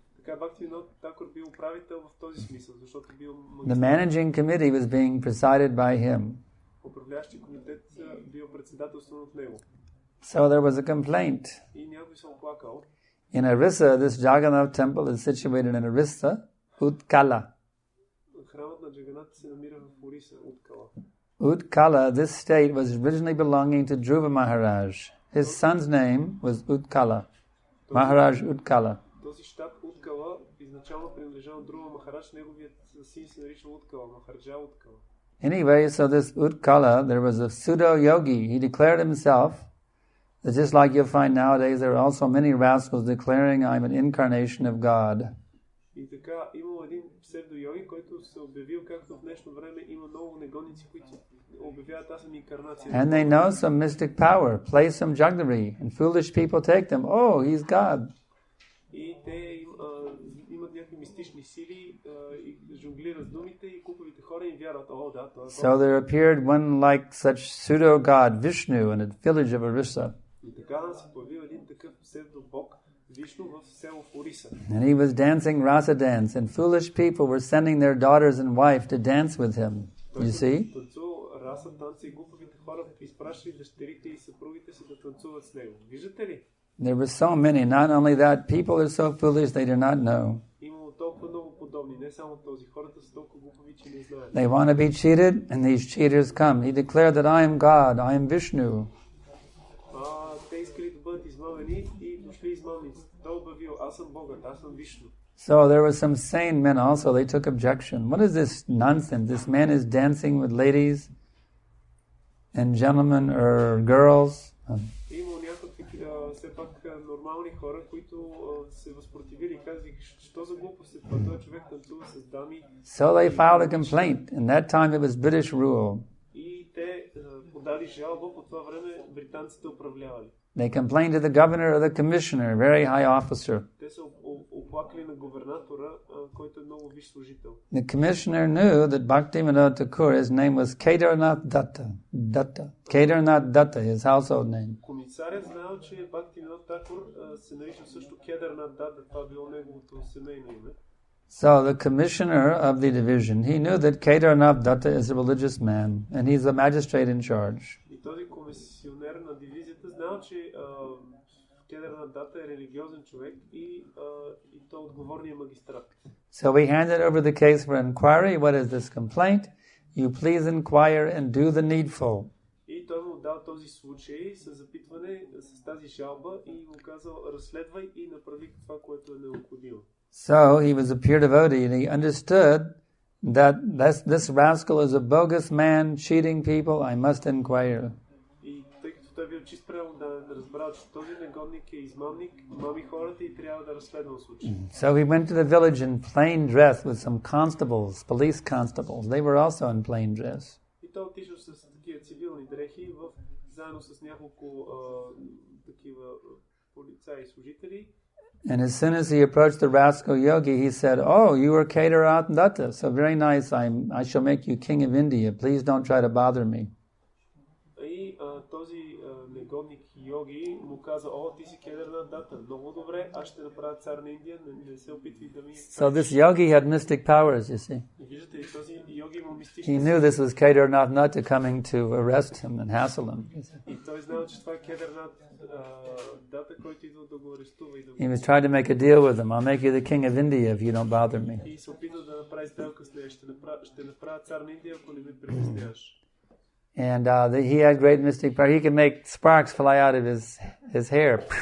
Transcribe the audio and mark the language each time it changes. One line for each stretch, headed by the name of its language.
Bulgarian: Така Бхактивинода Тхакур бил управител в този смисъл, защото бил магистрат.
English: The managing committee was being presided by him.
Bulgarian: Управляващи комитет бил председателстван от него.
English: So there was a complaint.
Bulgarian: И някой се оплакал.
English: In Orissa, this Jagannath temple is situated in Orissa, Utkala.
Bulgarian: Храмът на Джаганат се намира в Ориса, Уткала.
English: Utkala, this state was originally belonging to Dhruva Maharaj. His son's name was Utkala. Maharaj Utkala.
Bulgarian: Този щат Уткала изначално принадлежал на Dhruva Maharaj, неговият син се наричал Уткала, Махараджа Уткала.
English: Anyway, so this Utkala, there was a pseudo-yogi. He declared himself, that just like you'll find nowadays, there are also many rascals declaring I'm an incarnation of God.
Bulgarian: И така, имал един псевдо-йоги, който се обявил, както в днешно време има много негодници, които обявяват аз съм инкарнация.
English: And they know some mystic power, play some jugglery, and foolish people take them, oh, he's God.
Bulgarian: И те имат някакви мистични сили и жонглират с думите и глупавите хора им вярват, о, да, това е Бог.
English: So there appeared one like such pseudo-god, Vishnu, in a village of Orissa.
Bulgarian: И така се появил един такъв псевдо-бог, Вишну, в село в Ориса.
English: And he was dancing rasa dance, and foolish people were sending their daughters and wife to dance with him. You see?
Bulgarian: Танцувал раса танца и глупавите хора изпращали дъщерите и съпругите си да танцуват с него. Виждате ли?
English: There were so many. Not only that, people are so foolish they do not know.
Bulgarian: Имало толкова много подобни, не само този. Хората са толкова глупави, че не знаят.
English: They want to be cheated, and these cheaters come. He declared that I am God, I am Vishnu.
Bulgarian: Те искали да бъдат измамени и дошли измамници. Той обявил, аз съм Богът, аз съм Вишну.
English: So there were some sane men also. They took objection. What is this nonsense? This man is dancing with ladies and gentlemen or girls.
Bulgarian: Имало някакви все пак нормални хора, които се възпротивили и казали, що за глупост е това, този човек танцува с дами.
English: So they filed a complaint. In that time it was British rule.
Bulgarian: И те подали жалба, по това време британците управлявали.
English: They complained to the governor or the commissioner, a very high officer.
Bulgarian: Те се оплакали на губернатора, който е много висш служител.
English: The commissioner knew that Bhaktivinoda Thakur, his name was Kedarnath Datta. Kedarnath Datta, his household name.
Bulgarian: Комисарят знал, че Бхактивинода Тхакур се нарича също Kedarnath Datta, това било неговото семейно име.
English: So the commissioner of the division, he knew that Kedarnath Datta is a religious man, and he's the magistrate in charge.
Bulgarian: И този комисионер на дивизията знал, че Kedarnath Datta е религиозен човек и той е отговорният магистрат.
English: So we handed over the case for inquiry. What is this complaint? You please inquire and do the needful.
Bulgarian: И той му дал този случай с запитване с тази жалба и му казал, разследвай и направи това, което е необходимо.
English: So he was a pure devotee, and he understood that this rascal is a bogus man cheating people. I must inquire.
Bulgarian: И тъй като той бил чист правил да разбрал, че този негодник е измамник, мами хората и трябва да разследвам случай.
English: So he went to the village in plain dress with some constables, police constables. They were also in plain dress.
Bulgarian: И той отишъл с такива цивилни дрехи заедно с няколко такива полицаи и служители.
English: And as soon as he approached the rascal yogi, he said, "Oh, you are Kedarnath Datta. So very nice. I shall make you king of India. Please don't try to bother me."
Bulgarian: И този негодник йоги му каза, о, ти си Kedarnath Datta. Много добре, аз ще направя цар на Индия, не се опитвай да ми...
English: So this yogi had mystic powers, you see.
Bulgarian: Виждате ли, този йоги има мистични...
English: He knew this was Kedarnath Datta coming to arrest him and hassle him.
Bulgarian: И той знал, че това е Kedarnath Datta, който идва да го арестува и да го...
English: He was trying to make a deal with him. I'll make you the king of India if you don't bother me.
Bulgarian: И се опитва да направи сделка с нея. Ще направя цар на Индия, ако не ме притесняваш.
English: And he had great mystic power. He could make sparks fly out of his hair.